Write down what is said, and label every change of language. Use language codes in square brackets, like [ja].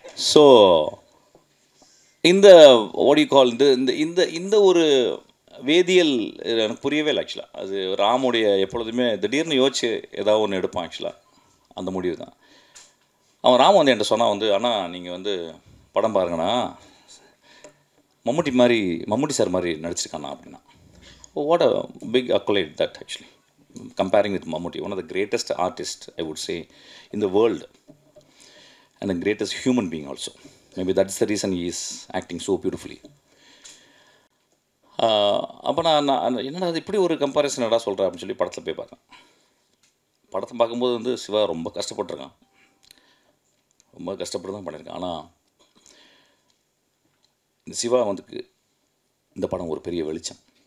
[ta] So இந்த ஓடி கால் இந்த இந்த இந்த ஒரு வேதியியல் எனக்கு புரியவே இல்லை ஆக்சுவலாக. அது ராமுடைய எப்பொழுதுமே திடீர்னு யோசிச்சு ஏதாவது ஒன்று எடுப்பான் ஆக்சுவலாக. அந்த முடிவு தான். அவன் ராம வந்து என்கிட்ட சொன்னால் வந்து, ஆனால் நீங்கள் வந்து படம் பாருங்கண்ணா, மம்முட்டி சார் மாதிரி நடிச்சிருக்காண்ணா அப்படின்னா. [en] what a big accolade that actually. Comparing with Mammootty, one of the greatest artists, I would say, in the world, and the greatest human being also. Maybe that's the reason he is acting so beautifully. [ta] அப்போ நான் என்னடா அது இப்படி ஒரு comparison என்னடா சொல்கிறேன் அப்படின்னு சொல்லி படத்தில் போய் பார்த்தேன். படத்தை பார்க்கும்போது வந்து சிவா ரொம்ப கஷ்டப்பட்டுருக்கான், ரொம்ப கஷ்டப்பட்டு தான் பண்ணியிருக்கான். ஆனால் இந்த சிவா வந்து இந்த படம் ஒரு பெரிய வெளிச்சம்.